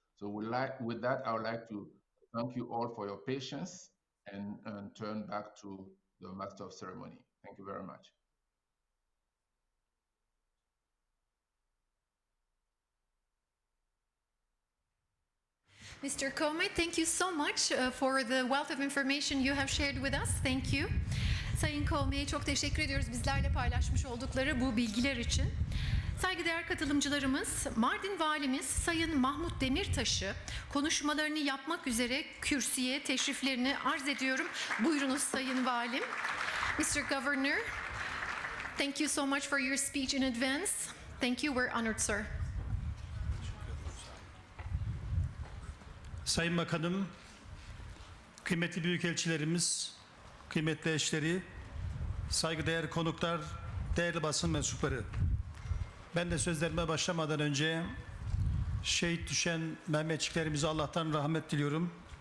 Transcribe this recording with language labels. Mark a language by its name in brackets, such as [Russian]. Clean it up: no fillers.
[English] So with that, I would like to thank you all for your patience and turn back to the Master of Ceremony. Thank you very much. Mr. Kome, thank you so much for the wealth of information you have shared with us. Thank you. [Turkish] Sayın Kome'ye çok teşekkür ediyoruz bizlerle paylaşmış oldukları bu bilgiler için. Saygıdeğer katılımcılarımız, Mardin Valimiz Sayın Mahmut Demirtaş'ı konuşmalarını yapmak üzere kürsüye teşriflerini arz ediyorum. Buyurunuz Sayın Valim. Mr. [English] Governor, thank you so much for your speech in advance. Thank you, we're honored, sir. [Turkish] Sayın Bakanım, kıymetli büyükelçilerimiz, kıymetli eşleri, saygıdeğer konuklar, değerli basın mensupları. Ben de sözlerime başlamadan önce şehit düşen Mehmetçiklerimize Allah'tan rahmet diliyorum.